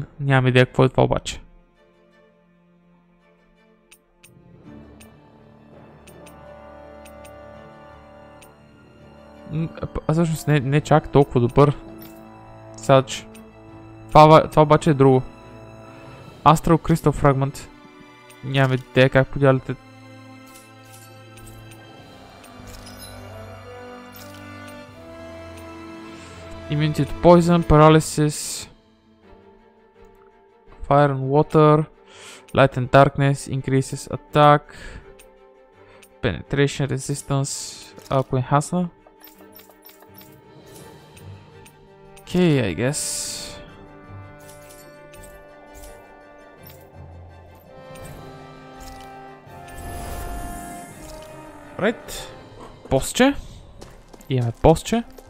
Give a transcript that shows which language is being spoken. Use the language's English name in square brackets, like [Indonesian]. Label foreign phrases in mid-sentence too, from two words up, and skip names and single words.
[Bulgarian] Нямам идея какво е това обаче. Всъщност не чак толкова добър. Сач. Това обаче е друго. [English] Astral Crystal Fragment. [Bulgarian] Нямам идея как подялите. [English] Immunity to Poison, Paralysis, Fire and Water, Light and Darkness, increases attack, Penetration, Resistance, ако enhance. Okay, I guess. Right. [Bulgarian] Постче. Имаме постче.